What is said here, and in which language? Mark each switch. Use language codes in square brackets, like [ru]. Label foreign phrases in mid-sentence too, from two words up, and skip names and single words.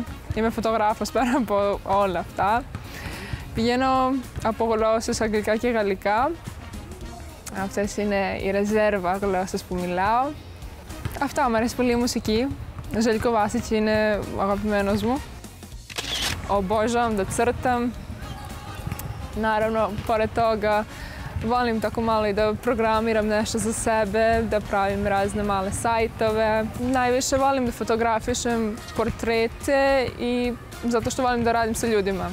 [el] Είμαι φωτογράφος πέρα από όλα αυτά. Πηγαίνω από γλώσσες αγγλικά και γαλλικά. Αυτές είναι οι ρεζέρβα γλώσσες που μιλάω. Αυτά, μου αρέσει πολύ η μουσική. Ο Željko Vasić είναι ο αγαπημένος μου. [sr] Obožavam da crtam. Naravno, pored toga, volim tako malo i da programiram nešto za sebe, da pravim razne male sajtove. Najviše volim da fotografišem portrete i zato što volim da radim sa ljudima.